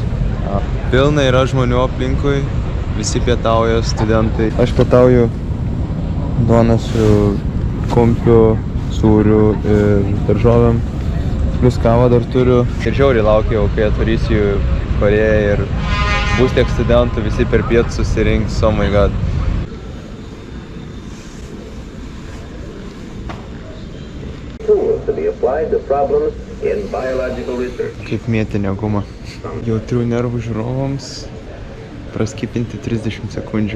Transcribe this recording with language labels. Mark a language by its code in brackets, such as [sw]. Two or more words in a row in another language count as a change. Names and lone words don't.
[lt] Pilna yra žmonių aplinkui, visi pietauja, studentai. Aš pietauju duoną su kumpiu, sūriu ir daržovėm. Plius kavą dar turiu. Ir žiauriai laukiau, kai atvarysiu į Korėją ir bus tiek studentų, visi per pietų susirinks, [en] oh my god. [lt] Kaip mėtinė guma. Jautrių nervų žiūrovams praskipinti 30 sekundžių.